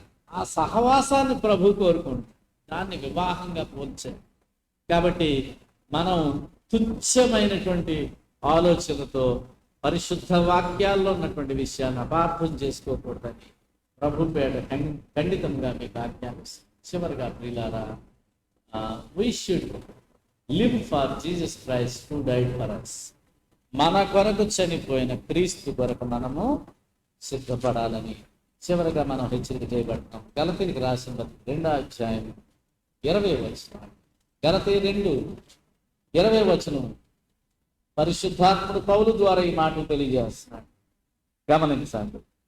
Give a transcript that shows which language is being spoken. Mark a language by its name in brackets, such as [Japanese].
[Telugu] ఆ సహవాసాన్ని ప్రభు కోరుకుంటాం. దాన్ని వివాహంగా పోల్చారు. కాబట్టి మనం తుచ్చమైనటువంటి ఆలోచనతో పరిశుద్ధ వాక్యాల్లో ఉన్నటువంటి విషయాన్ని అపార్థం చేసుకోకూడదని ప్రభు పేట ఖండితంగా మీకు ఆజ్ఞాపిస్తాం. చివరిగా ప్రియులారా, [English] we should live for Jesus Christ who died for us. [Telugu] మన కొరకు చనిపోయిన క్రీస్తు కొరకు మనము సిద్ధపడాలని చివరిగా మనం హెచ్చరిక చేయబడుతున్నాం. గలతీయులకు రాసిన పత్రిక 2వ అధ్యాయం 20వ వచనం. గలతీ 2:20 వచనం పరిశుద్ధాత్ముడు పౌలు ద్వారా ఈ మాటలు తెలియజేస్తున్నాడు. గమనించండి.